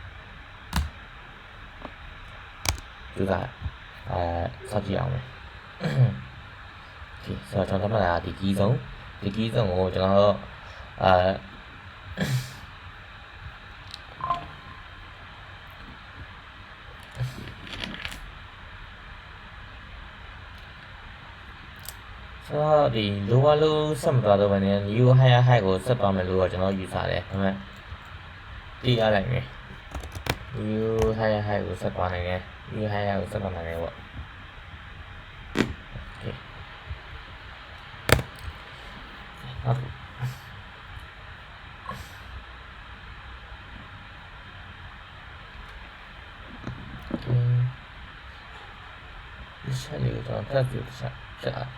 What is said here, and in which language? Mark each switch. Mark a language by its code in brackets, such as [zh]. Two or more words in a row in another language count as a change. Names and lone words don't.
[my] သူကစောင့်ကြည့်အောင်မယ်ဒီဆိုတော့ကျွန်တော်တို့ကဒီကြီးဆုံးကိုကျွန်တော်တို့ ဆိုတော့ဒီ [en] lower low [my] ဆက်မသွားတော့ဘဲနဲ့ [en] new higher [my] high ကိုဆက်သွားမယ်လို့ကျွန်တော်ယူဆတယ်ဒါပေမဲ့တီးရလိုက်မယ် [en] new higher high [my] ကိုဆက်သွားနိုင်တယ် [en] new higher [my] ကိုဆက်သွားနိုင်တယ်ပေါ့ဟုတ်ဒီချက်လေးကိုတော့တက်ပြချက်ချက်